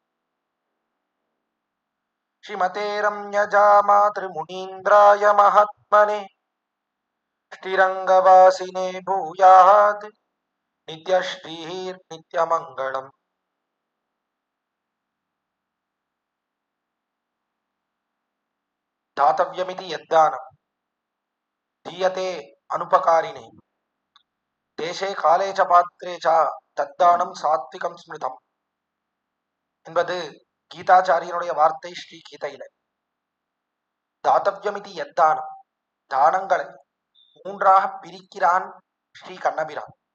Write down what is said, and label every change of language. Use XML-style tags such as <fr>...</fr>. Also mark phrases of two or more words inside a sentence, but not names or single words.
<sa>श्रीमते रम्यजा मातृमुनीन्द्राय महात्मने श्रीरङ्गवासिने भूयात् नित्यश्रीर्नित्यमङ्गलम् दातव्यमिति यद्दानं दीयते अनुपकारिणे देशे काले च पात्रे च तद्दानं सात्त्विकं स्मृतम्</sa> <ta>என்பது கீதாச்சாரியனுடைய வார்த்தை ஸ்ரீ கீதையில.</ta> <sa>दातव्यमिति यद्दानम्,</sa> <ta>தானங்களை மூன்றாக பிரிக்கிறான் ஸ்ரீ கண்ணபிரான்.</ta>